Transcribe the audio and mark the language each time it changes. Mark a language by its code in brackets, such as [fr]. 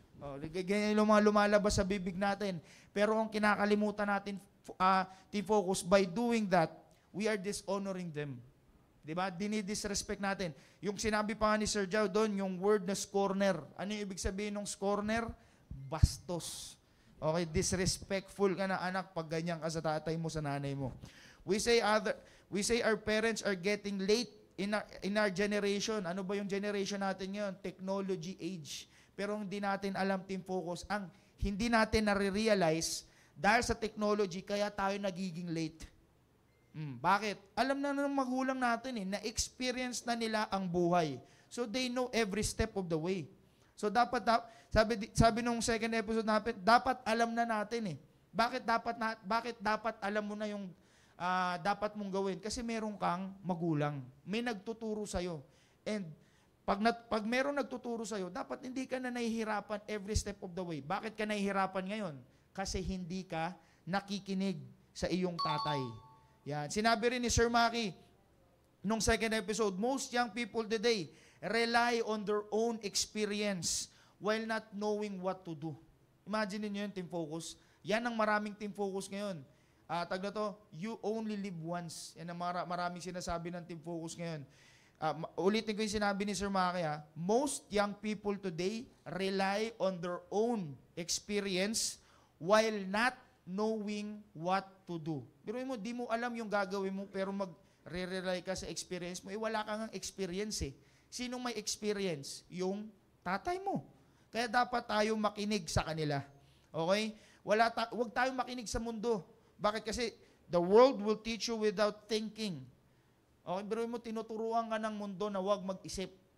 [tl] Oh, ganyan yung mga lumalabas sa bibig natin. Pero ang kinakalimutan natin, [en] Team Focus, by doing that, we are dishonoring them. [tl] Diba? Dinidisrespect natin. Yung sinabi pa nga ni Sir Joe doon, yung word na scorner. Ano yung ibig sabihin ng scorner? Bastos. Okay, disrespectful ka na anak pag ganyan ka sa tatay mo, sa nanay mo. [en] We say our parents are getting late in our generation. [tl] Ano ba yung generation natin ngayon? Technology age. Pero hindi natin alam, Team Focus, ang hindi natin nare-realize dahil sa technology, kaya tayo nagiging late. Bakit? Alam na ng magulang natin na-experience na nila ang buhay. [en] So they know every step of the way. [tl] So dapat, sabi nung second episode natin, dapat alam na natin Bakit dapat alam mo na yung dapat mong gawin? Kasi meron kang magulang. May nagtuturo sa'yo. And pag meron nagtuturo sa'yo, dapat hindi ka na nahihirapan [en] every step of the way. [tl] Bakit ka nahihirapan ngayon? Kasi hindi ka nakikinig sa iyong tatay. Yan. Sinabi rin ni Sir Maki nung second episode, [en] most young people today rely on their own experience while not knowing what to do. [tl] Imagine niyo yun, Team Focus. Yan ang maraming Team Focus ngayon. Tag na to, [en] you only live once. [tl] Yan ang maraming sinasabi ng Team Focus ngayon. Ulitin ko yung sinabi ni Sir Maki, [en] most young people today rely on their own experience while not knowing what to do. [tl] Pero mo, di mo alam yung gagawin mo, pero mag-rely ka sa experience mo, wala kang experience Sinong may experience? Yung tatay mo. Kaya dapat tayo makinig sa kanila. Okay? Huwag tayong makinig sa mundo. Bakit? Kasi [en] the world will teach you without thinking. Okay? [tl] Pero mo, tinuturuan ka ng mundo na huwag mag-isip.